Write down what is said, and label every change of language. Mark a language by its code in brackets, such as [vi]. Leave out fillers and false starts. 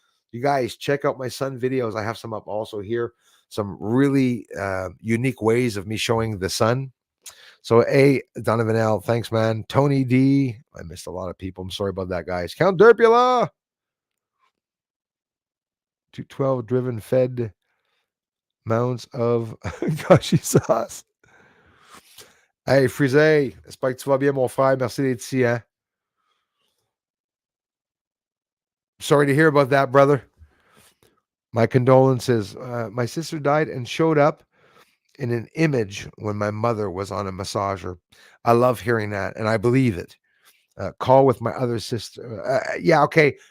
[en] You guys check out my sun videos. I have some up also here. Some really unique ways of me showing the sun. So, Donovan L, thanks, man. Tony D, I missed a lot of people. I'm sorry about that, guys. Count Derpula, 212 driven fed mounds of gashi sauce. [fr] Hey, Frisé, j'espère que tu vas bien, mon frère. Merci d'être ici, hein? [en] Sorry to hear about that, brother. My condolences. My sister died and showed up in an image when my mother was on a massager. I love hearing that, and I believe it. Call with my other sister. Yeah, okay.